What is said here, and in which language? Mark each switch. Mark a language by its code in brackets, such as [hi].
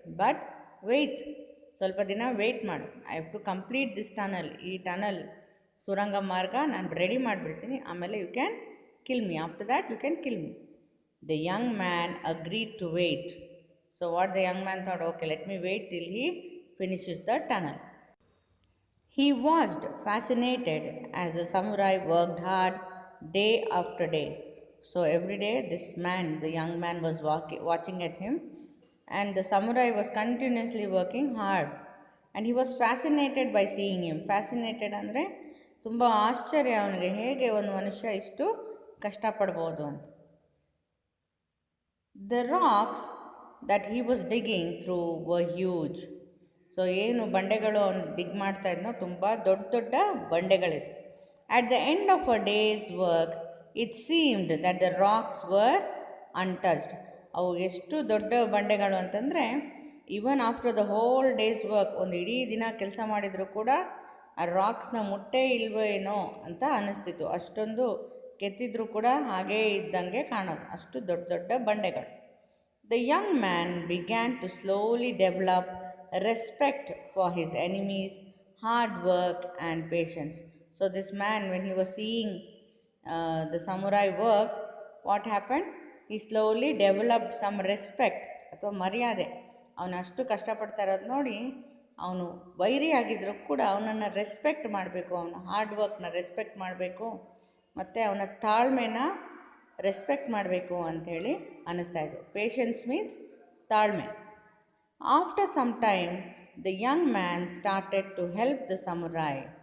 [en] but wait, [kn] ಸ್ವಲ್ಪ ದಿನ weight ಮಾಡು. [en] I have to complete this tunnel, [kn] ಈ ಟನಲ್ ಸುರಂಗ ಮಾರ್ಗ ನಾನು ರೆಡಿ ಮಾಡಿಬಿಡ್ತೀನಿ, ಆಮೇಲೆ [en] You can kill me, after that you can kill me. The young man agreed to wait. So what the young man thought, okay let me wait till he finishes the tunnel. He watched, fascinated, as the samurai worked hard day after day. So every day this man, the young man, was watching at him, and the samurai was continuously working hard, and he was fascinated by seeing him. [kn] Fascinated ಅಂದರೆ ತುಂಬ ಆಶ್ಚರ್ಯ ಅವನಿಗೆ, ಹೇಗೆ ಒಂದು ಮನುಷ್ಯ ಇಷ್ಟು ಕಷ್ಟಪಡ್ಬೋದು ಅಂತ. [en] The rocks that he was digging through were huge. [kn] So ಏನು ಬಂಡೆಗಳು ಅವನು ಡಿಗ್ ಮಾಡ್ತಾ ಇದ್ನೋ ತುಂಬ ದೊಡ್ಡ ದೊಡ್ಡ ಬಂಡೆಗಳಿದ್ವು. [en] At the end of a day's work, it seemed that the rocks were untouched. [kn] ಅವು ಎಷ್ಟು ದೊಡ್ಡ ಬಂಡೆಗಳು ಅಂತಂದರೆ, [en] even after the whole day's work, [kn] ಒಂದು ಇಡೀ ದಿನ ಕೆಲಸ ಮಾಡಿದರೂ ಕೂಡ ಆ ರಾಕ್ಸ್ನ ಮುಟ್ಟೇ ಇಲ್ವೋ ಏನೋ ಅಂತ ಅನ್ನಿಸ್ತಿತ್ತು. ಅಷ್ಟೊಂದು ಕೆತ್ತಿದ್ರೂ ಕೂಡ ಹಾಗೇ ಇದ್ದಂಗೆ ಕಾಣೋದು, ಅಷ್ಟು ದೊಡ್ಡ ದೊಡ್ಡ ಬಂಡೆಗಳು. [en] The young man began to slowly develop respect for his enemies, hard work and patience. So this man, when he was seeing the samurai work, what happened? He slowly developed some respect [kn] ಅಥವಾ ಮರ್ಯಾದೆ. ಅವನು ಅಷ್ಟು ಕಷ್ಟಪಡ್ತಾ ಇರೋದು ನೋಡಿ ಅವನು ವೈರಿ ಆಗಿದ್ರೂ ಕೂಡ ಅವನನ್ನು ರೆಸ್ಪೆಕ್ಟ್ ಮಾಡಬೇಕು, ಅವನ ಹಾರ್ಡ್ ವರ್ಕ್ನ ರೆಸ್ಪೆಕ್ಟ್ ಮಾಡಬೇಕು, ಮತ್ತು ಅವನ ತಾಳ್ಮೆನ ರೆಸ್ಪೆಕ್ಟ್ ಮಾಡಬೇಕು ಅಂಥೇಳಿ ಅನ್ನಿಸ್ತಾ ಇದ್ದು. [en] Patience means ತಾಳ್ಮೆ. After some time the young man started to help the samurai.